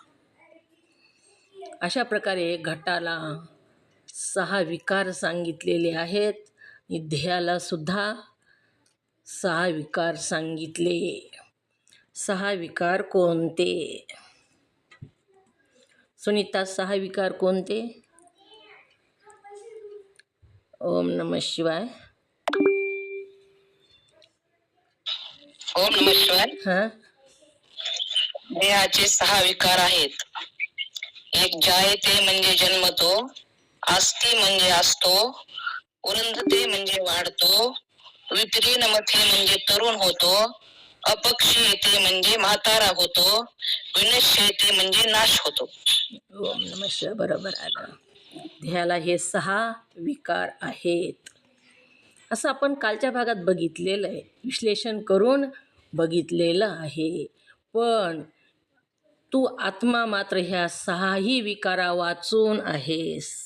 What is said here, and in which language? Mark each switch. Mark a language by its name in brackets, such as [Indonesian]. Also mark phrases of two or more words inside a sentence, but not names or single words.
[Marathi] अशा प्रकारे घटाला 6 विकार सांगितलेले आहेत आणि देहाला सुद्धा 6 विकार सांगितले। 6 विकार कोणते? सुनीता 6 विकार कोणते? [Sanskrit] ओम नमः शिवाय। ओम नमः शिवाय। [Marathi] देहाचे 6 विकार आहेत। एक जायते म्हणजे जन्मतो, आस्ती म्हणजे असतो, उरंधते म्हणजे वाढतो, विपरिणमते म्हणजे तरुण होतो, अपक्षी येते म्हणजे म्हातारा होतो, विनश्य येते म्हणजे नाश होतो। [Sanskrit] ओम नमः शिवाय, [Marathi] बरोबर आलं। देहाला हे 6 विकार आहेत असं आपण कालच्या भागात बघितलेलं आहे, विश्लेषण करून बघितलेलं आहे। पण तू आत्मा मात्र ह्या 6ही विकारा वाचून आहेस।